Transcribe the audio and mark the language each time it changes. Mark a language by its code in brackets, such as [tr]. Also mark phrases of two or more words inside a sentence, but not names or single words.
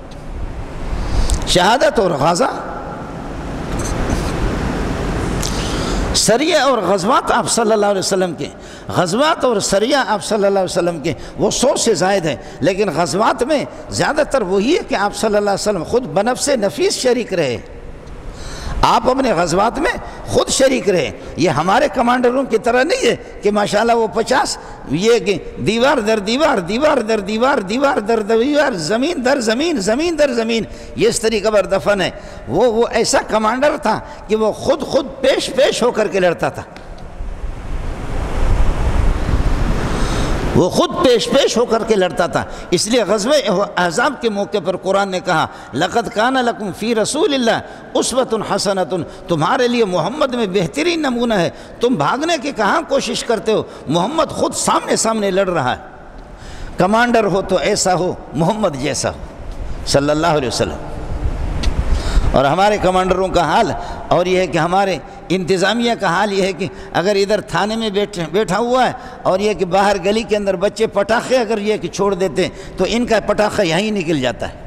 [ur] شہادت اور غزا، سریہ اور غزوات آپ [ar] صلی اللہ علیہ وسلم [ur] کے، غزوات اور سریہ آپ [ar] صلی اللہ علیہ وسلم [ur] کے وہ 100 سے زائد ہیں، لیکن غزوات میں زیادہ تر وہی ہے کہ آپ [ar] صلی اللہ علیہ وسلم [ur] خود بنفس نفیس شریک رہے، آپ اپنے غزوات میں خود شریک رہے۔ یہ ہمارے کمانڈروں کی طرح نہیں ہے کہ ماشاءاللہ وہ 50 یہ کہ دیوار در دیوار، دیوار در دیوار، دیوار در دیوار، زمین در زمین، زمین در زمین، یہ اس طریقہ پر دفن ہے۔ وہ ایسا کمانڈر تھا کہ وہ خود پیش ہو کر کے لڑتا تھا، وہ خود پیش ہو کر کے لڑتا تھا۔ اس لیے غزوہ احزاب کے موقع پر قرآن نے کہا [ar] لَقَدْ كَانَ لَكُمْ فِي رَسُولِ اللَّهِ أُسْوَةٌ حَسَنَةٌ، [ur] تمہارے لیے محمد میں بہترین نمونہ ہے۔ تم بھاگنے کی کہاں کوشش کرتے ہو، محمد خود سامنے لڑ رہا ہے۔ کمانڈر ہو تو ایسا ہو محمد جیسا ہو [ar] صلی اللہ علیہ وسلم۔ [ur] اور ہمارے کمانڈروں کا حال اور یہ ہے کہ ہمارے انتظامیہ کا حال یہ ہے کہ اگر ادھر تھانے میں بیٹھا ہوا ہے اور یہ کہ باہر گلی کے اندر بچے پٹاخے اگر یہ کہ چھوڑ دیتے ہیں تو ان کا پٹاخہ یہیں نکل جاتا ہے۔